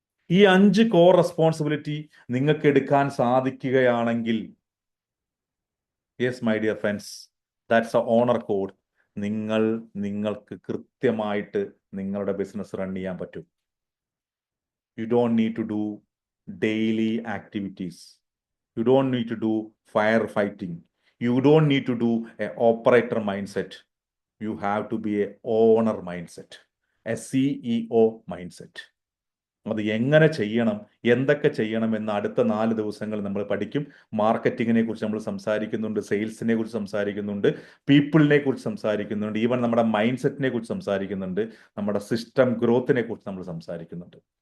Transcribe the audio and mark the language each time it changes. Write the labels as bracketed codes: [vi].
[ml] ഈ 5 core responsibility നിങ്ങൾക്ക് എടുക്കാൻ സാധിക്കുകയാണെങ്കിൽ, [en] Yes my dear friends, that's a honour code. [ml] നിങ്ങൾക്ക് കൃത്യമായിട്ട് നിങ്ങളുടെ ബിസിനസ് റൺ ചെയ്യാൻ പറ്റും. [en] You don't need to do daily activities. You don't need to do firefighting. You don't need to do an operator mindset. You have to be an owner mindset, a CEO mindset. [ml] അത് എങ്ങനെ ചെയ്യണം, എന്തൊക്കെ ചെയ്യണം എന്ന് അടുത്ത 4 ദിവസങ്ങൾ നമ്മൾ പഠിക്കും. മാർക്കറ്റിങ്ങിനെ കുറിച്ച് നമ്മൾ സംസാരിക്കുന്നുണ്ട്, സെയിൽസിനെ കുറിച്ച് സംസാരിക്കുന്നുണ്ട്, പീപ്പിളിനെ കുറിച്ച് സംസാരിക്കുന്നുണ്ട്, ഈവൻ നമ്മുടെ മൈൻഡ് സെറ്റിനെ കുറിച്ച് സംസാരിക്കുന്നുണ്ട്, നമ്മുടെ സിസ്റ്റം ഗ്രോത്തിനെ കുറിച്ച് നമ്മൾ സംസാരിക്കുന്നുണ്ട്.